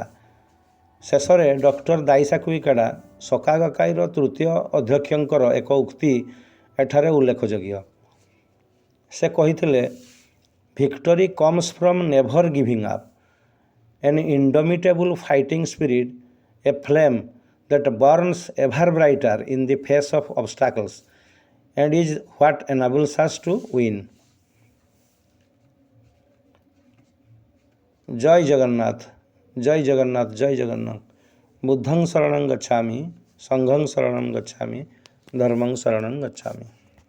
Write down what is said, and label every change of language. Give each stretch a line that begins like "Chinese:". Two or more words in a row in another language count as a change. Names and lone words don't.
Odia: ଶେଷରେ ଡକ୍ଟର ଦାଇସାକୁ ଇକାଡା, ସକାଗକାଇର ତୃତୀୟ ଅଧ୍ୟକ୍ଷଙ୍କର ଏକ ଉକ୍ତି ଏଠାରେ ଉଲ୍ଲେଖଯୋଗ୍ୟ। ସେ କହିଥିଲେ,
English: victory comes from never giving up, an indomitable fighting spirit, a flame that burns ever brighter in the face of obstacles and is what enables us to win.
Sanskrit: जय जगन्नाथ, जय जगन्नाथ, जय जगन्नाथ। बुद्धं शरणं गच्छामि, संघं शरणं गच्छामि, धर्मं शरणं गच्छामि।